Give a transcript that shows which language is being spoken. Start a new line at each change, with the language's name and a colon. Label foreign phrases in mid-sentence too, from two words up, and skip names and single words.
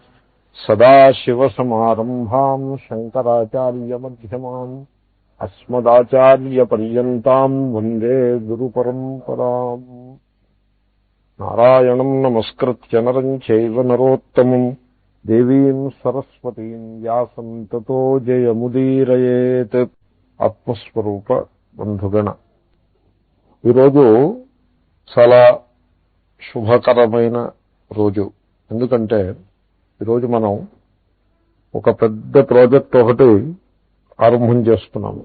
Sanskrit: सदाशिवसमारम्भाम् शङ्कराचार्यमध्यमाम् अस्मदाचार्यपर्यन्ताम् वन्दे गुरुपरम्पराम्। नारायणम् नमस्कृत्य नरम् चैव नरोत्तमम् देवीम् सरस्वतीम् व्यासम् ततो जयमुदीरयेत्।
Telugu: ఆత్మస్వరూప బంధుగణ, ఈరోజు చాలా శుభకరమైన రోజు. ఎందుకంటే ఈరోజు మనం ఒక పెద్ద ప్రాజెక్ట్ ఒకటి ఆరంభం చేస్తున్నాము.